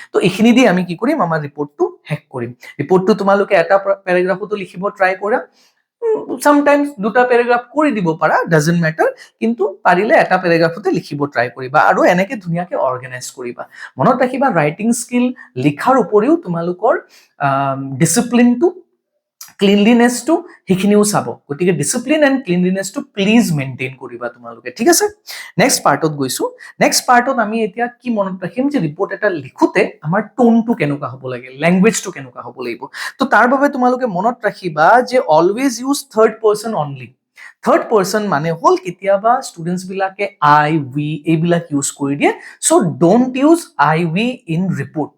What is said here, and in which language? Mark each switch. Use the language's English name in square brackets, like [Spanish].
[Assamese] তো এইখিনি দি আমি কি কৰিম, আমাৰ ৰিপৰ্টটো শেষ কৰিম। ৰিপৰ্টটো তোমালোকে এটা পেৰাগ্ৰাফতো লিখিব ট্ৰাই কৰা, সামটাইমস 2টা পেৰাগ্ৰাফ কৰি দিব পাৰা, ডাজন্ট মেটাৰ, কিন্তু পাৰিলে এটা পেৰাগ্ৰাফতে লিখিব ট্ৰাই কৰিবা, আৰু এনেকে ধুনীয়াকে অৰ্গেনাইজ কৰিবা। মনত ৰাখিবা, ৰাইটিং স্কিল লিখাৰ উপৰিও তোমালোকৰ ডিচিপ্লিনটো ক্লিনলিনেছটো সেইখিনিও চাব, গতিকে ডিসিপ্লিন এণ্ড ক্লিনলিনেছটো প্লিজ মেইনটেইন কৰিবা তোমালোকে, ঠিক আছে। নেক্সট পাৰ্টত গৈছো। নেক্সট পাৰ্টত আমি এতিয়া কি মনত ৰাখিম যে ৰিপৰ্ট এটা লিখোতে আমাৰ টোনটো কেনেকুৱা হ'ব লাগে, লেংগুৱেজটো কেনেকুৱা হ'ব লাগিব। তো তাৰ বাবে তোমালোকে মনত ৰাখিবা যে [English] Always use third person only. [Assamese] Third person মানে হ'ল কেতিয়াবা ষ্টুডেণ্টছ বিলাকে আই উই এইবিলাক ইউজ কৰি দিয়ে, [English] So' don't use I we in report.